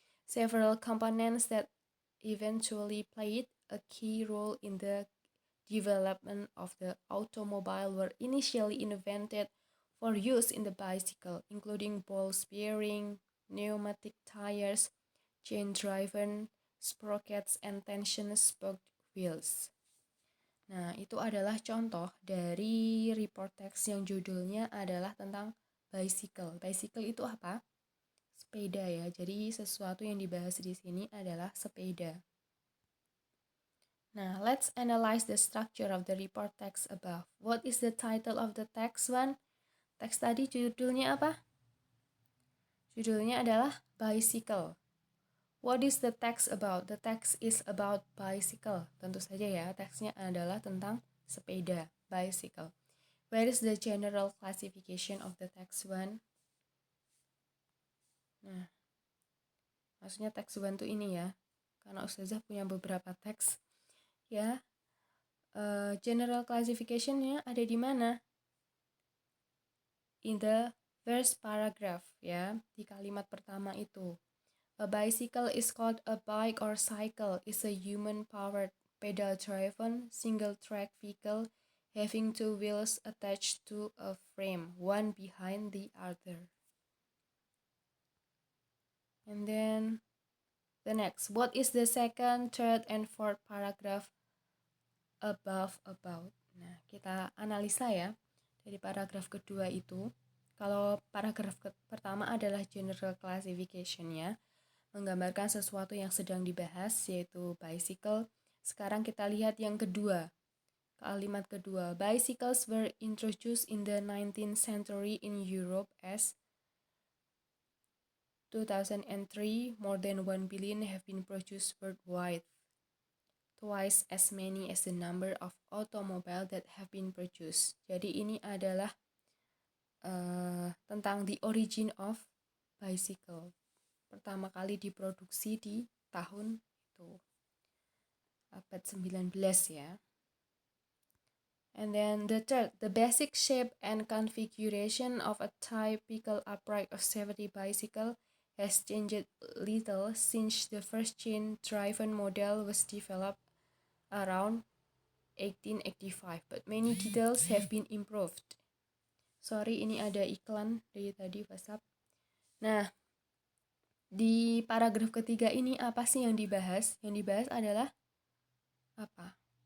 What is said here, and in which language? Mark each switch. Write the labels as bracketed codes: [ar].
[en] Several components that eventually played a key role in the development of the automobile were initially invented for use in the bicycle, including ball bearing, pneumatic tires, chain-driven sprockets, and tension spoke wheels. [id] Nah, itu adalah contoh dari report text yang judulnya adalah tentang bicycle. Bicycle itu apa? Sepeda ya. Jadi sesuatu yang dibahas di sini adalah sepeda. [en] Nah, let's analyze the structure of the report text above. What is the title of the text one? [id] Teks tadi judulnya apa? Judulnya adalah bicycle. [en] What is the text about? The text is about bicycle. [id] Tentu saja ya, teksnya adalah tentang sepeda, bicycle. [en] Where is the general classification of the text one? [id] Nah, maksudnya text one tuh ini ya, karena Ustazah punya beberapa teks. Ya, general classification-nya ada di mana? [en] In the first paragraph ya, [id] di kalimat pertama itu. [en] A bicycle is called a bike or cycle. Is a human-powered pedal-driven, single-track vehicle having two wheels attached to a frame, one behind the other. And then the next, what is the second, third, and fourth paragraph above about? [id] Nah, kita analisa ya dari paragraf kedua itu. Kalau paragraf pertama adalah general classification-nya, menggambarkan sesuatu yang sedang dibahas, yaitu bicycle. Sekarang kita lihat yang kedua, kalimat kedua. [en] Bicycles were introduced in the 19th century in Europe as 2003, more than 1 billion have been produced worldwide, twice as many as the number of automobiles that have been produced. [id] Jadi ini adalah tentang [en] the origin of bicycle. [id] Pertama kali diproduksi di tahun itu, abad 19 ya. [en] And then the third, the basic shape and configuration of a typical upright or safety bicycle has changed little since the first chain-driven model was developed around 1885, but many details have been improved. [id] Sorry, ini ada iklan dari tadi WhatsApp. Nah, di paragraf ketiga ini apa sih yang dibahas? Yang dibahas adalah apa?